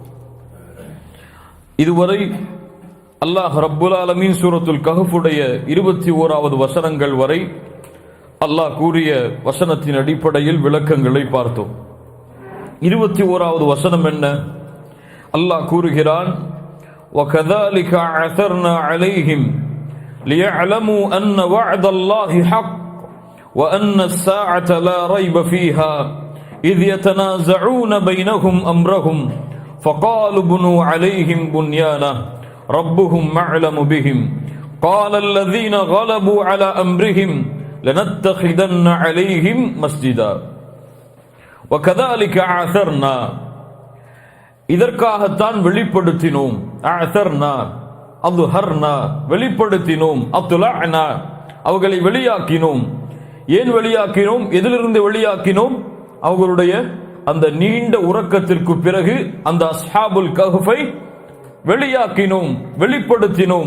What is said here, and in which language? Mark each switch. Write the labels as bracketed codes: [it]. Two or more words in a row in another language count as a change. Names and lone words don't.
[ta] இதுவரை [ar] الله رب العالمين [ta] சூரத்துல் கஹஃப் உடைய 21வது வசனங்கள் வரை அல்லாஹ் கூறிய வசனத்தின் அடிப்படையில் விளக்கங்களை பார்த்தோம். 21வது வசனம் என்ன? அல்லாஹ் கூறுகிறான், [ar] وَكَذَلِكَ عَثَرْنَا عَلَيْهِمْ لِيَعْلَمُوا أَنَّ وَعْدَ اللَّهِ حَقٌّ وَأَنَّ السَّاعَةَ لَا رَيْبَ فِيهَا إِذْ يَتَنَازَعُونَ بَيْنَهُمْ أَمْرَهُمْ فَقَالُوا ابْنُوا عَلَيْهِمْ بُنْيَانًا رَبُّهُمْ أَعْلَمُ بِهِمْ قَالَ الَّذِينَ غَلَبُوا عَلَى أَمْرِهِمْ لَنَتَّخِذَنَّ عَلَيْهِمْ مَسْجِدًا وَكَذَلِكَ عَثَرْنَا. [ta] இதற்காகத்தான் வெளிப்படுத்தினோம். அஅதர்னா, அத்ஹர்னா, வெளிப்படுத்தினோம். அத்லஅனா, அவர்களை வெளியாக்கினோம். ஏன் வெளியாக்கினோம்? எதிலிருந்து வெளியாக்கினோம்? அவர்களுடைய அந்த நீண்ட உறக்கத்திற்கு பிறகு அந்த அஸ்ஹாபுல் கஹ்ஃபை வெளியாக்கினோம், வெளிப்படுத்தினோம்.